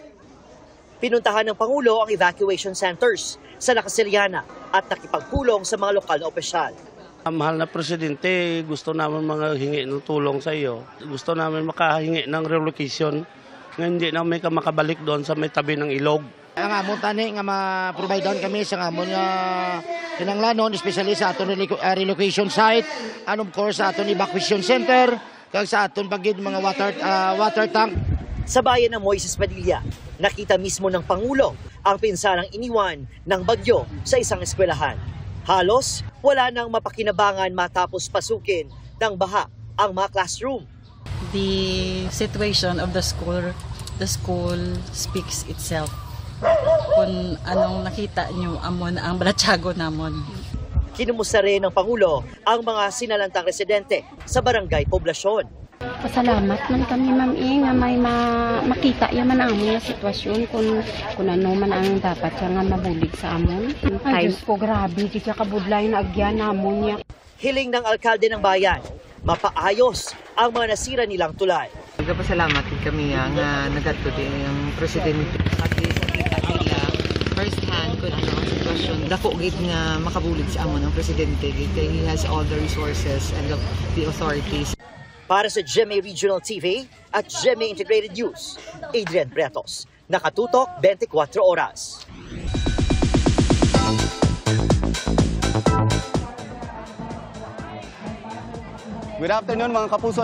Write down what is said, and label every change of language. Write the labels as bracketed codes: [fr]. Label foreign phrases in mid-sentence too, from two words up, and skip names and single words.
[tl] Pinuntahan ng Pangulo ang evacuation centers sa Nakasiliana at nakipagpulong sa mga lokal na opisyal. Mahal na Presidente, gusto namin mga hingi ng tulong sa iyo. Gusto namin makahingi ng relocation nga hindi namin makabalik doon sa may tabi ng ilog. [hil] Ang amon tani nga ma-provide down kami sa amon nga kinanglanon, especially sa aton relocation site, [en] and of course [hil] sa aton evacuation center, kag sa aton pagid mga [en] water tank. [tl] Sa bayan ng Moises Padilla, nakita mismo ng Pangulo ang pinsalang iniwan ng bagyo sa isang eskwelahan. Halos wala nang mapakinabangan matapos pasukin ng baha ang mga classroom. [en] The situation of the school speaks itself. [hil] Kung anong nakita nyo, amon ang balatsago namon. [tl] Kinumusta rin ng Pangulo ang mga sinalantang residente sa barangay Poblasyon. [hil] Pasalamat man kami, ma'am, nga may makita yaman ang among sitwasyon kung ano man ang dapat siya nga mabulig sa amon. Ay, Diyos ko, grabe, di siya kabudlay na agyan namon niya. [tl] Hiling ng alkalde ng bayan, mapaayos ang mga nasira nilang tulay. [hil] Nagpasalamat din kami nga nagadto din ang presidente. [en] At least [tl] nakita nila [en] first hand [tl] kung ano ang sitwasyon. [hil] Dako gid nga makabulig sa amon ang presidente. [en] He has all the resources and the authorities. [tl] Para sa GMA Regional TV at GMA Integrated News, Adrian Prietos, nakatutok 24 oras. [en] Good afternoon [tl] mga kapuso.